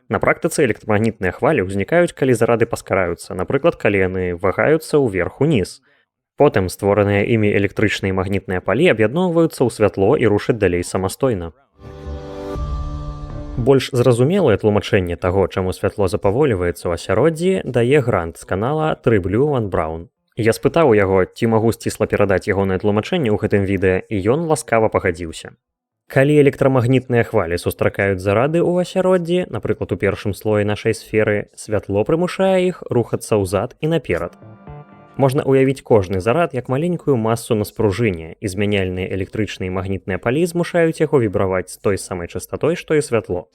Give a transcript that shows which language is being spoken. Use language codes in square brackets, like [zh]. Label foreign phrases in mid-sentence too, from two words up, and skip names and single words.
[be] На практыцы электрамагнітныя хвалі ўзнікаюць, калі зарады паскараюцца, напрыклад, калі яны вагаюцца ўверх-уніз. Потым створаныя імі электрычныя і магнітныя палі аб'ядноўваюцца ў святло і рушаць далей самастойна. Больш зразумелае тлумачэнне таго, чаму святло запаволіваецца ў асяроддзі, дае Грант з канала 3Blue and Brown. Я спытаў у яго, ці магу сцісла перадаць ягонае тлумачэнне ў гэтым відэа, і ён ласкава пагадзіўся. Калі электрамагнітныя хвалі сустракаюць зарады ў асяроддзі, напрыклад, у першым слоі нашай сферы, святло прымушае іх рухацца ўзад і наперад. Можна ўявіць кожны зарад як маленькую масу на спружыне, і змяняльныя электрычныя і магнітныя палі змушаюць яго вібраваць з той самай частатой, што і святло.